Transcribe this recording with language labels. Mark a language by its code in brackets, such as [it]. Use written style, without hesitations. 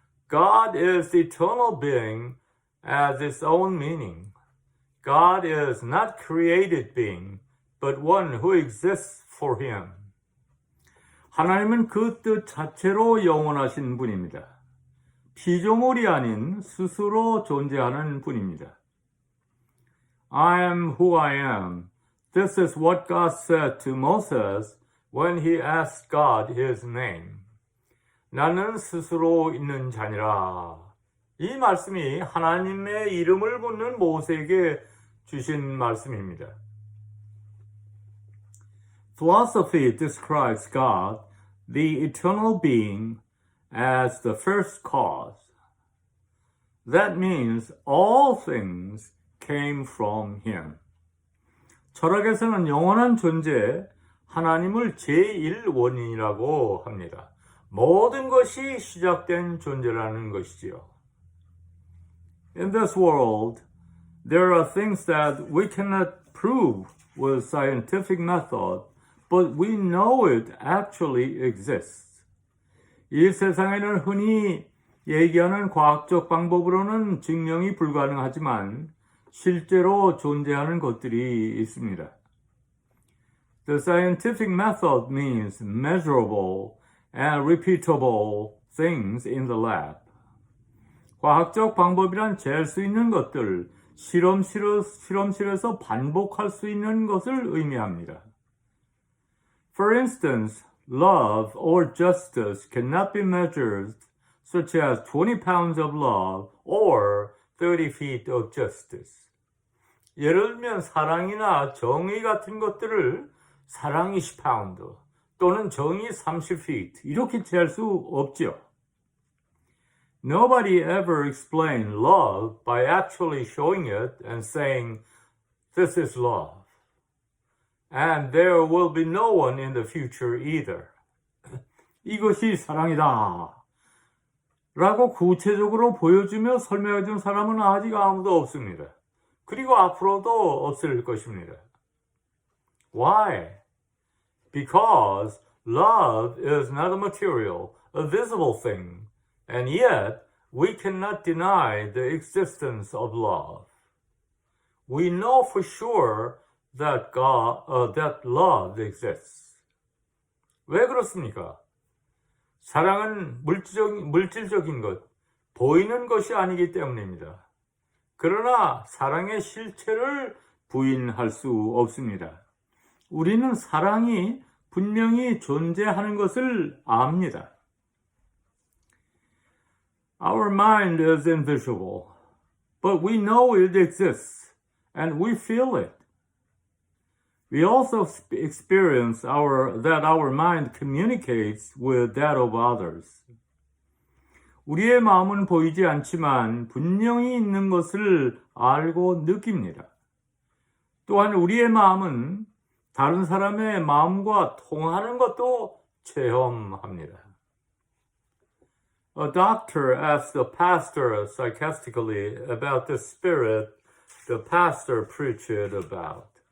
[en] God is the eternal being as its own meaning. God is not created being, but one who exists for him. [ko] 하나님은 그 뜻 자체로 영원하신 분입니다. 피조물이 아닌 스스로 존재하는 분입니다. [en] I am who I am. This is what God said to Moses when he asked God his name. [ko] 나는 스스로 있는 자니라. 이 말씀이 하나님의 이름을 묻는 모세에게 주신 말씀입니다. [en] Philosophy describes God, the eternal being, as the first cause. That means all things came from him. [ko] 철학에서는 영원한 존재, 하나님을 제1원인이라고 합니다. 모든 것이 시작된 존재라는 것이지요. [en] In this world, there are things that we cannot prove with scientific method, but we know it actually exists. [ko] 이 세상에는 흔히 얘기하는 과학적 방법으로는 증명이 불가능하지만 실제로 존재하는 것들이 있습니다. [en] The scientific method means measurable and repeatable things in the lab. [ko] 과학적 방법이란 잴 수 있는 것들, 실험실에서 반복할 수 있는 것을 의미합니다. [en] For instance, love or justice cannot be measured, such as 20 pounds of love or 30 feet of justice. [ko] 예를 들면 사랑이나 정의 같은 것들을 사랑 20파운드 또는 정의 30feet 이렇게 잴 수 없죠. [en] Nobody ever explained love by actually showing it and saying, this is love. And there will be no one in the future either. [ko] 이것이 사랑이다. 라고 구체적으로 보여주며 설명해준 사람은 아직 아무도 없습니다. 그리고 앞으로도 없을 것입니다. [en] Why? Because love is not a material, a visible thing, and yet we cannot deny the existence of love. We know for sure that that love exists. [ko] 왜 그렇습니까? 사랑은 물질적인 것, 보이는 것이 아니기 때문입니다. 그러나 사랑의 실체를 부인할 수 없습니다. 우리는 사랑이 분명히 존재하는 것을 압니다. [en] Our mind is invisible, but we know it exists, and we feel it. We also experience that our mind communicates with that of others. [ko] 우리의 마음은 보이지 않지만 분명히 있는 것을 알고 느낍니다. 또한 우리의 마음은 다른 사람의 마음과 통하는 것도 체험합니다. [en] A doctor asked a pastor sarcastically about the spirit the pastor preached about.